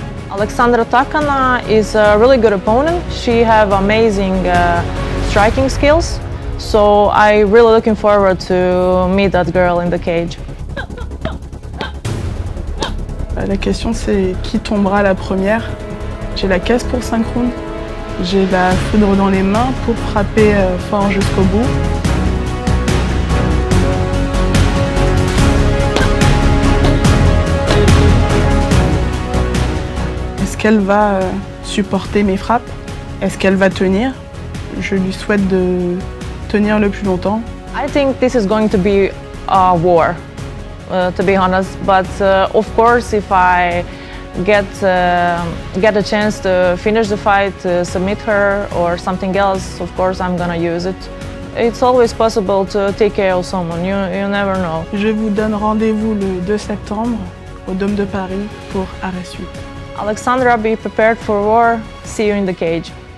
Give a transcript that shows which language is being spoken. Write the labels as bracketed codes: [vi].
[en] Alexandra Takana is a really good opponent. She has amazing striking skills, so I'm really looking forward to meet that girl in the cage. [fr] La question c'est qui tombera la première. J'ai la caisse pour 5 rounds. J'ai la foudre dans les mains pour frapper fort jusqu'au bout. Est-ce qu'elle va supporter mes frappes? Est-ce qu'elle va tenir? Je lui souhaite de tenir le plus longtemps. [en] I think this is going to be a war, to be honest. But of course, if I get a chance to finish the fight, submit her or something else, of course I'm gonna use it. It's always possible to take care of someone. You never know. [fr] Je vous donne rendez-vous le 2 septembre au Dôme de Paris pour arrêt suite. [en] Alexandra, be prepared for war. See you in the cage.